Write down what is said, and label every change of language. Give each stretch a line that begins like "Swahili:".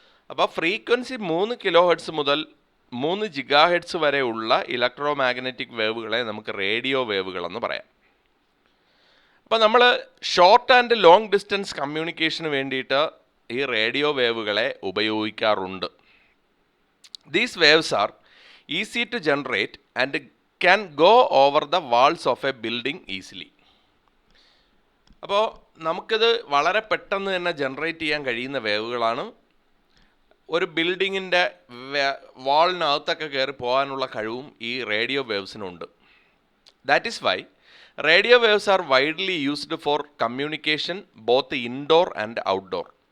Malayalam: അപ്പോൾ frequency 3 kilo hertz മുതൽ 3 giga hertz വരെയുള്ള ഇലക്ട്രോ മാഗ്നറ്റിക് വേവുകളെ നമുക്ക് റേഡിയോ വേവുകളെന്ന് പറയാം. അപ്പോൾ നമ്മൾ ഷോർട്ട് ആൻഡ് ലോങ് ഡിസ്റ്റൻസ് കമ്മ്യൂണിക്കേഷന് വേണ്ടിയിട്ട് ഈ റേഡിയോ വേവുകളെ ഉപയോഗിക്കാറുണ്ട്.
English: These waves are easy to generate and can go over the walls of a building easily.
Malayalam: അപ്പോൾ നമുക്കിത് വളരെ പെട്ടെന്ന് തന്നെ ജനറേറ്റ് ചെയ്യാൻ കഴിയുന്ന വേവുകളാണ്. ഒരു ബിൽഡിങ്ങിൻ്റെ വാളിനകത്തൊക്കെ കയറി പോകാനുള്ള കഴിവും ഈ radio വേവ്സിനുണ്ട്.
English: That is why radio waves are widely used for communication both indoor and outdoor.